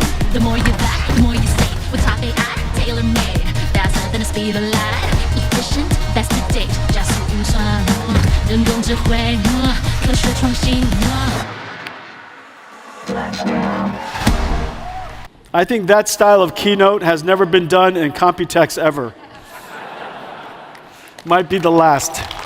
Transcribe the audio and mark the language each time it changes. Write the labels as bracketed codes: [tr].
[en] The more you buy, the more you save. With top AI, tailor-made, faster than the speed of light. Efficient, best to date. [zh] 加速运算，人工智慧，科学创新。 [en] I think that style of keynote has never been done in Computex ever. Might be the last.